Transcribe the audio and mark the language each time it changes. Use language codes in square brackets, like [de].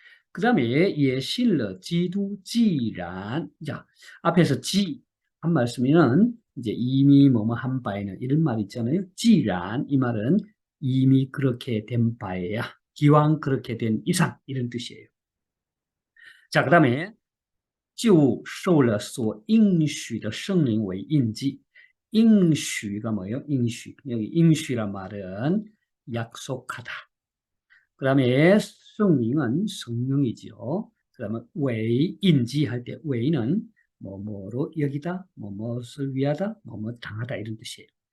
[ko] 그 다음에 [zh] 也信了基督既然, [ko] 자, 앞에서 지 한 말씀이는 이제 이미 뭐뭐 한 바에는 이런 말 있잖아요. 既然, 이 말은 이미 그렇게 된 바에야, 기왕 그렇게 된 이상 이런 뜻이에요. 자, 그 다음에 [zh] 就受了所应许的圣灵为印记. [ko] 应许가 뭐예요? 应许. 여기应许란 말은 약속하다. 그 다음에 성령은 성령이지요. 그 다음에 왜 인지 할 때 왜는 뭐뭐로 여기다, 뭐뭐를 위하다, 뭐뭐 당하다 이런 뜻이에요.